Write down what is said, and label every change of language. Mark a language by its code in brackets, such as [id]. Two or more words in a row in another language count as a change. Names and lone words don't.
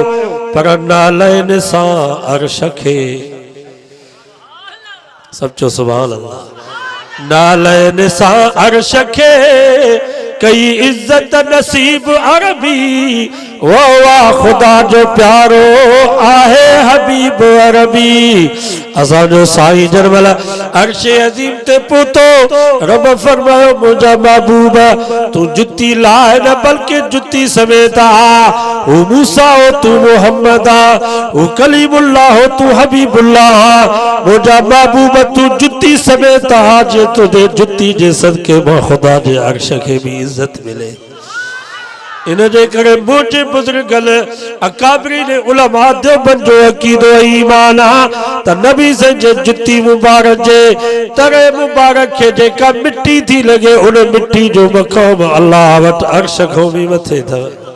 [sd] पर नालैन सां अर्श खे, सचो [ar] سبحان الله, [sd] नालैन सां अर्श खे कई इज्जत नसीब अरबी, वो वाह खुदा जो प्यारो आहे हबीब अरबी। असांजो साईं जरमल अर्श अजीम ते पहुतो, रब फरमायो मुंहिंजा महबूब तू जुती लाए न बल्कि जुती समेत आ। ओ मूसा हो तू मोहम्मद आ, ओ कलीमुल्लाह हो तू हबीबुल्लाह आ, मुंहिंजा महबूब तू जुती समेत आ, जे तुझे जुती जे सदके मां खुदा जे अर्श खे भी इज्जत मिले। इन जे करे मुझे बुजुर्गन अकाबरीन उलमा देवबंद जो अकीदो ईमान आ त नबी से जे जुती मुबारक जे तरे मुबारक के जेका मिट्टी थी लगे, उन मिट्टी जो मकाम अल्लाह वट अर्श खां भी मथे अथव।